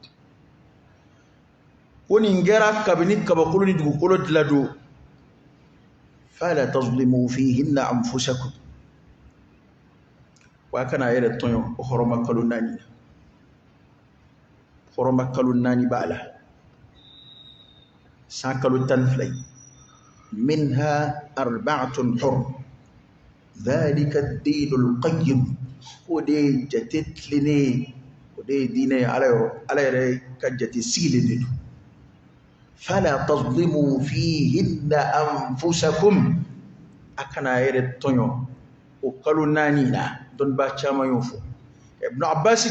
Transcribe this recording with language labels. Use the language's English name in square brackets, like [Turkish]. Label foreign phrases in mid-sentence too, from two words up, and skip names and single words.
[Bambara] ko nin kɛra kabini kabakolo ni dugukolo dilan don [Arabic] فلا تظلموا فيهن أنفسكم [Bambara] wa kana yɛrɛ tɔɲɔ o hɔrɔma kalo naani na hɔrɔma kalo naani b'a la san kalo 12 [Arabic] منها أربعة حرم ذلك الدين القيم [Bambara] o de jate tilennen o de diinɛ ala yɛrɛ ka jate sigilen de don [Arabic] فلا تظلموا فيهن أنفسكم [Bambara] a kana yɛrɛ tɔɲɔ o kalo naani na dɔnniba caman y'o fɔ ibn abbas